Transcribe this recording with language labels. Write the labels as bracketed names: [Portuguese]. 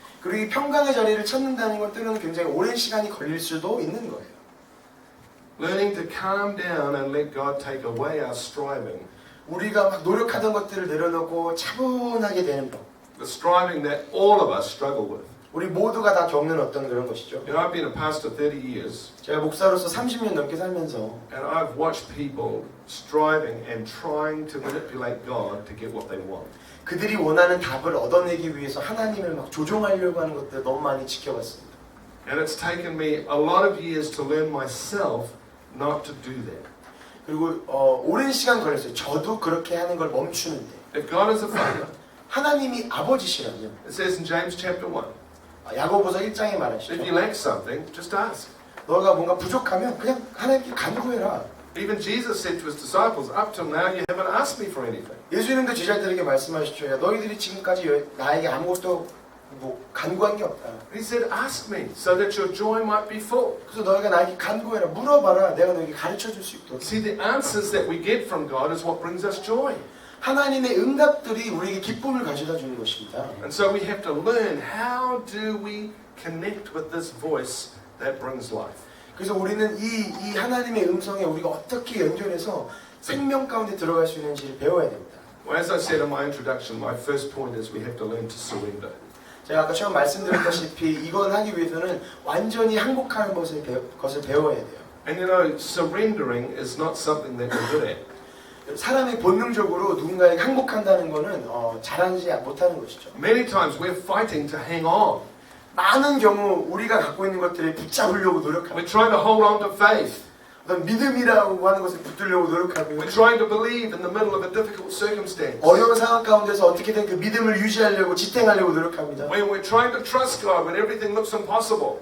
[Korean] 그리고 이 평강의 자리를 찾는다는 건 때로는 굉장히 오랜 시간이 걸릴 수도 있는 거예요. [English] Learning to calm down and let God take away our striving. [Korean] 우리가 막 노력하던 것들을 내려놓고 차분하게 되는 법. [English] The striving that all of us struggle with. [Korean] 우리 모두가 다 겪는 어떤 그런 것이죠. [English] You know, I've been a pastor 30 years, [Korean] 제가 목사로서 30년 넘게 살면서 [English] and I've watched people striving and trying to manipulate God to get what they want. [Korean] 그들이 원하는 답을 얻어내기 위해서 하나님을 막 조종하려고 하는 것들 너무 많이 지켜봤습니다. [English] And it's taken me a lot of years to learn myself not to do that. [Korean] 그리고 오랜 시간 걸렸어요. 저도 그렇게 하는 걸 멈추는데. [English] If God is a father, [Korean] 하나님이 아버지시라면 [English] it says in James chapter 1, [Korean] 야고보서 1장에 [English] if [Korean] 말하시죠. [English] you lack something, just ask. [Korean] 너가 뭔가 부족하면 그냥 하나님께 간구해라. [English] Even Jesus said to his disciples, up till now you haven't asked me for anything. [Korean] 예수님도 제자들에게 말씀하시죠. 야, 너희들이 지금까지 나에게 아무것도 간구한 게 없다. [English] He said, ask me so that your joy might be full. [Korean] 그래서 너희가 나에게 간구해라. 물어봐라. 내가 너에게 가르쳐줄 수 있도록. [English] See, the answers that we get from God is what brings us joy. [Korean] 하나님의 응답들이 우리에게 기쁨을 가져다 주는 것입니다. [English] And so we have to learn, how do we connect with this voice that brings life? [Korean] 그래서 우리는 이 하나님의 음성에 우리가 어떻게 연결해서 생명 가운데 들어갈 수 있는지를 배워야 됩니다. [English] Well, as I said in my introduction, my first point is we have to learn to surrender. [Korean] 제가 아까 처음 말씀드렸다시피 이걸 하기 위해서는 완전히 항복하는 것을 배워야 돼요. [English] And you know, surrendering is not something that we're good at. [Korean] 사람이 본능적으로 누군가에게 항복한다는 것은 잘하지 못하는 것이죠. [English] Many times we're fighting to hang on. [Korean] 많은 경우 우리가 갖고 있는 것들을 붙잡으려고 노력합니다. [English] We're trying to hold on to faith. [Korean] 어떤 믿음이라고 하는 것을 붙들려고 노력하고요. [English] We're trying to believe in the middle of a difficult circumstance. [Korean] 어려운 상황 가운데서 어떻게든 그 믿음을 유지하려고 지탱하려고 노력합니다. [English] When we're trying to trust God when everything looks impossible.